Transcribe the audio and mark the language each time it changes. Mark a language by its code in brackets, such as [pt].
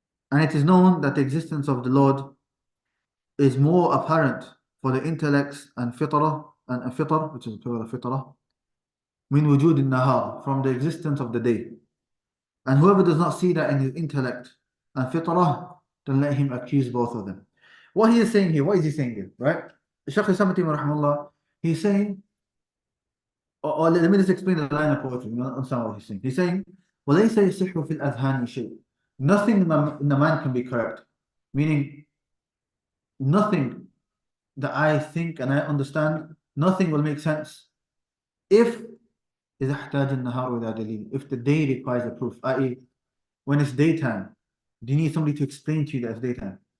[en] And it is known that the existence of the Lord is more apparent for the intellects and fitr, which is plural of fitrah, [ar] min wujud nahar, [en] from the existence of the day. And whoever does not see that in his intellect and fitrah, then let him accuse both of them. What he is saying here, what is he saying here, right? Shaykh al-Islam rahimahullah, he's saying, or let me just explain the line of poetry, you understand what he's saying. He's saying, [ar] وَلَيْسَ يَصِحُّ فِي الْأَذْهَانِ شَيْءٍ. [en] Nothing in the mind can be correct. Meaning, nothing that I think and I understand, nothing will make sense if [ar] إذا احتاج النهار إلى دليل. [en] If the day requires a proof, i.e., when it's daytime, do you need somebody to explain to you that it's daytime?